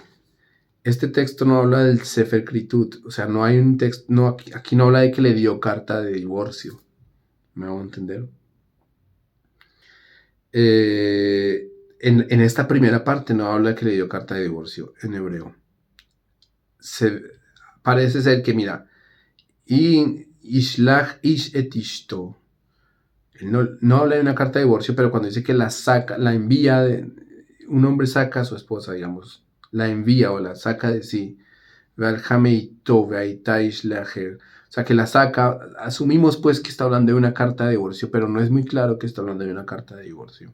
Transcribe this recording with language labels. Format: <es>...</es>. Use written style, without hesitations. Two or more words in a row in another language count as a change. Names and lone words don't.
<es>Este texto no habla del</es> <he>ספר כריתות,</he> <es>o sea, no hay un texto, no, aquí no habla de que le dio carta de divorcio. ¿Me hago entender? En esta primera parte no habla de que le dio carta de divorcio en hebreo. Parece ser que, mira,</es> <he>ישלח איש את אשתו.</he> <es>No habla de una carta de divorcio, pero cuando dice que la saca, la envía, un hombre saca a su esposa, digamos, la envía o la saca de sí. O sea, que la saca, asumimos pues que está hablando de una carta de divorcio, pero no es muy claro que está hablando de una carta de divorcio.</es>